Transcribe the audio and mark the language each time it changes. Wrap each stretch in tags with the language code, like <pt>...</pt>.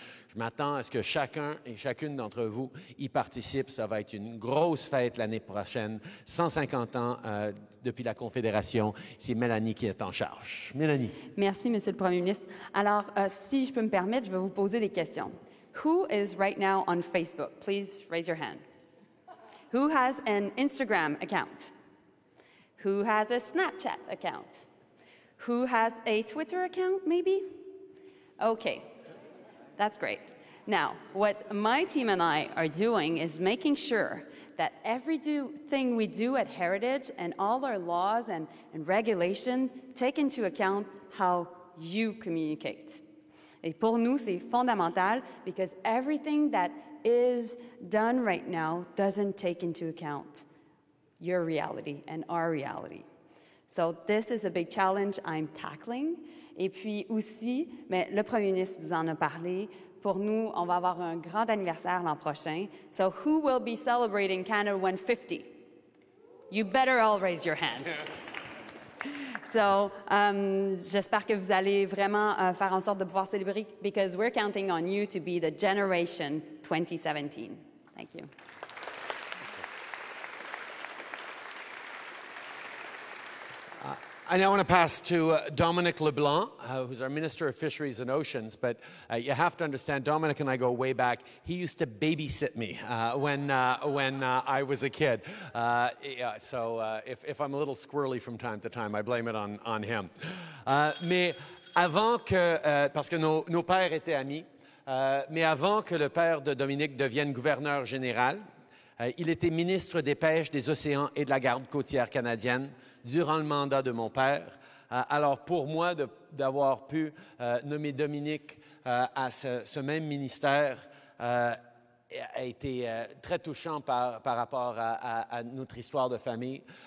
<fr>Je m'attends à ce que chacun et chacune d'entre vous y participe. Ça va être une grosse fête l'année prochaine. 150 ans depuis la Confédération. C'est Mélanie qui est en charge. Mélanie. Merci, Monsieur le Premier ministre. Alors, si je peux me permettre, je vais vous poser des questions.</fr> <en>Who is right now on Facebook? Please raise your hand. Who has an Instagram account? Who has a Snapchat account? Who has a Twitter account, maybe? Okay. That's great. Now, what my team and I are doing is making sure that everything we do at Heritage and all our laws and regulation take into account how you communicate.</en> <fr>Et pour nous, c'est fondamental</fr> <en>because everything that is done right now doesn't take into account your reality and our reality. So this is a big challenge I'm tackling.</en> <fr>Et puis aussi, mais le Premier ministre vous en a parlé, pour nous, on va avoir un grand anniversaire l'an prochain.</fr> <en>So who will be celebrating Canada 150? You better all raise your hands.</en> <fr>So j'espère que vous allez vraiment faire en sorte de pouvoir célébrer,</fr> <en>because we're counting on you to be the generation 2017. Thank you. I now want to pass to Dominic LeBlanc, who's our Minister of Fisheries and Oceans. But you have to understand, Dominic and I go way back. He used to babysit me when I was a kid. So if I'm a little squirrely from time to time, I blame it on him.</en> <fr>Mais avant que, parce que nos pères étaient amis, mais avant que le père de Dominique devienne gouverneur général, il était ministre des Pêches, des Océans et de la Garde côtière canadienne durant le mandat de mon père. Alors, pour moi, d'avoir pu nommer Dominique à ce même ministère a été très touchant par rapport à notre histoire de famille.</fr>